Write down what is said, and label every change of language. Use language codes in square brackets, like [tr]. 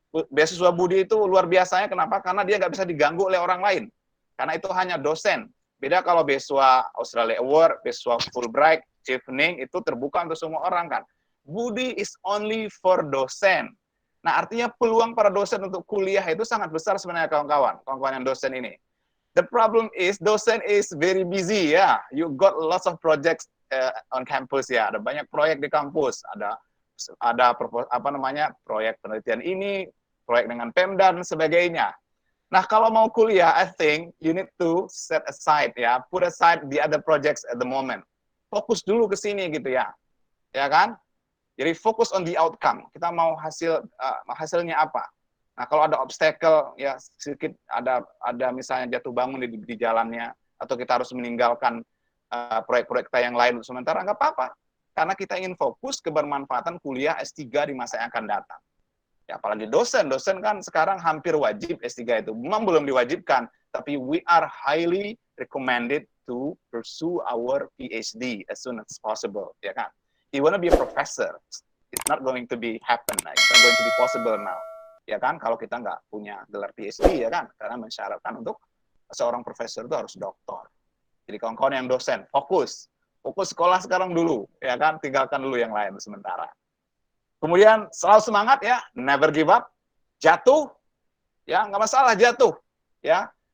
[id] Beasiswa budi itu luar biasanya, kenapa? Karena dia nggak bisa diganggu oleh orang lain. Karena itu hanya dosen. Beda kalau beasiswa Australia Award, beasiswa Fulbright, Chevening, itu terbuka untuk semua orang kan. [en] Budi is only for dosen. [id] Nah, artinya peluang para dosen untuk kuliah itu sangat besar sebenarnya kawan-kawan yang dosen ini. [en] The problem is dosen is very busy ya. You got lots of projects on campus ya. [id] Ada banyak proyek di kampus. Ada proyek penelitian ini, proyek dengan Pemda dan sebagainya. Nah, kalau mau kuliah, [en] I think you need to set aside ya, put aside the other projects at the moment. [id] Fokus dulu ke sini gitu ya. Ya kan? Jadi fokus [en] on the outcome. [id] Kita mau hasilnya apa? Nah, kalau ada obstacle ya sedikit ada misalnya jatuh bangun di jalannya atau kita harus meninggalkan proyek-proyek kita yang lain sementara nggak apa-apa. Karena kita ingin fokus kebermanfaatan kuliah S3 di masa yang akan datang. Ya, apalagi dosen kan sekarang hampir wajib S3 itu. Memang belum diwajibkan, tapi [en] we are highly recommended to pursue our PhD as soon as possible, ya kan? You wanna be a professor, it's not going to be happen, it's not going to be possible now, ya kan? [id] Kalau kita nggak punya gelar PhD, ya kan? Karena mensyaratkan untuk seorang profesor itu harus doktor. Jadi kawan-kawan yang dosen, fokus sekolah sekarang dulu, ya kan? Tinggalkan dulu yang lain sementara. Kemudian selalu semangat ya, [en] never give up. [id] Jatuh, ya nggak masalah jatuh, ya.